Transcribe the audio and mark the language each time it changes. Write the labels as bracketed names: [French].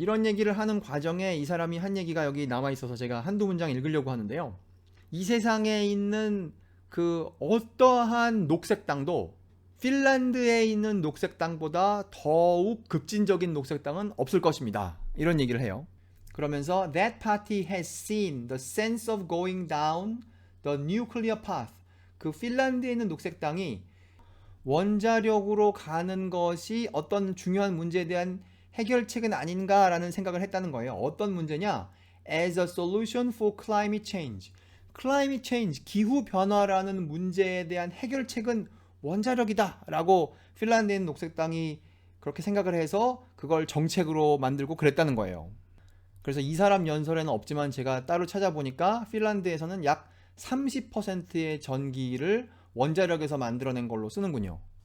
[Korean] 이런 얘기를 하는 과정에 이 사람이 한 얘기가 여기 남아 있어서 제가 한두 문장 읽으려고 하는데요. 이 세상에 있는 그 어떠한 녹색당도 핀란드에 있는 녹색당보다 더욱 급진적인 녹색당은 없을 것입니다. 이런 얘기를 해요. 그러면서 [English] That party has seen the sense of going down the nuclear path. [Korean] 그 핀란드에 있는 녹색당이 원자력으로 가는 것이 어떤 중요한 문제에 대한 해결책은 아닌가라는 생각을 했다는 거예요. 어떤 문제냐? [English] As a solution for climate change. [Korean] climate change, 기후 변화라는 문제에 대한 해결책은 원자력이다 라고 핀란드인 녹색당이 그렇게 생각을 해서 그걸 정책으로 만들고 그랬다는 거예요. 그래서 이 사람 연설에는 없지만 제가 따로 찾아보니까 핀란드에서는 약 30%의 전기를 원자력에서 만들어낸 걸로 쓰는군요.